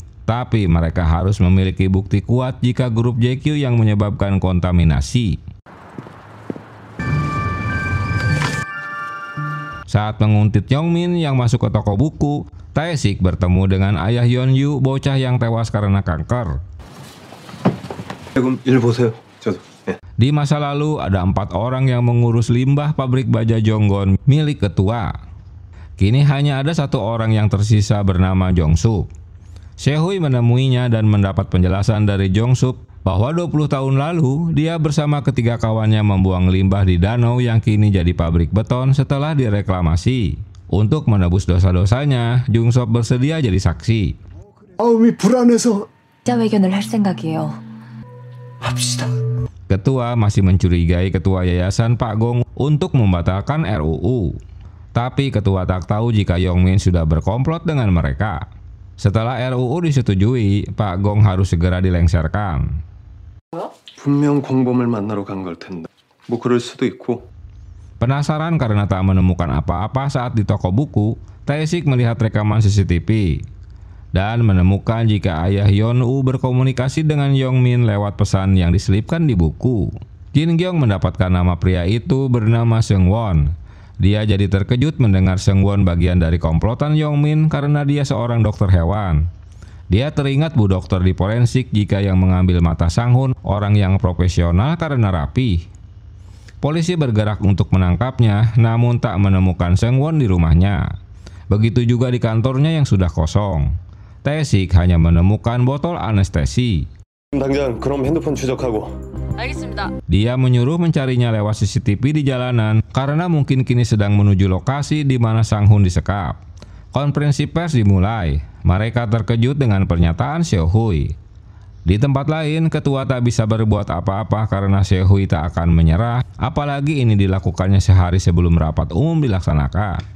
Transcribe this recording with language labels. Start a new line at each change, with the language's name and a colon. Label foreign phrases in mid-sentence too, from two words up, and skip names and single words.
Indonesian: Tapi mereka harus memiliki bukti kuat jika grup JQ yang menyebabkan kontaminasi. Saat menguntit Yongmin yang masuk ke toko buku, Tae-sik bertemu dengan ayah Yeon-yu, bocah yang tewas karena kanker.
Korean: 일 보세요. 저도.
Indonesian: Di masa lalu ada 4 orang yang mengurus limbah pabrik baja Jonggon milik ketua. Kini hanya ada 1 orang yang tersisa bernama Jong-sup. Seo-hui menemuinya dan mendapat penjelasan dari Jong-sup bahwa 20 tahun lalu dia bersama ketiga kawannya membuang limbah di danau yang kini jadi pabrik beton setelah direklamasi. Untuk menebus dosa-dosanya, Jong-sup bersedia jadi saksi.
Korean: 마음이 불안해서 기자회견을 할 생각이에요. 합시다.
Indonesian: Ketua masih mencurigai ketua yayasan Pak Gong untuk membatalkan RUU. Tapi ketua tak tahu jika Yongmin sudah berkomplot dengan mereka. Setelah RUU disetujui, Pak Gong harus segera dilengsarkan.
Korean: 분명 공범을 만나러 간 걸 텐데. 뭐 그럴 수도 있고.
Indonesian: Penasaran karena tak menemukan apa-apa saat di toko buku, Tae-sik melihat rekaman CCTV dan menemukan jika ayah Yeon-woo berkomunikasi dengan Yong-min lewat pesan yang diselipkan di buku. Jin-gyong mendapatkan nama pria itu bernama Seung-won. Dia jadi terkejut mendengar Seung-won bagian dari komplotan Yong-min karena dia seorang dokter hewan. Dia teringat bu dokter di forensik jika yang mengambil mata Sang-hun orang yang profesional karena rapi. Polisi bergerak untuk menangkapnya, namun tak menemukan Seung-won di rumahnya. Begitu juga di kantornya yang sudah kosong. Tae-sik hanya menemukan botol anestesi.
Korean: 당장 그럼 핸드폰 추적하고. 알겠습니다.
Indonesian: Dia menyuruh mencarinya lewat CCTV di jalanan karena mungkin kini sedang menuju lokasi di mana Sang-hun disekap. Konferensi pers dimulai. Mereka terkejut dengan pernyataan Seo-hui. Di tempat lain, ketua tak bisa berbuat apa-apa karena Seo-hui tak akan menyerah, apalagi ini dilakukannya sehari sebelum rapat umum dilaksanakan.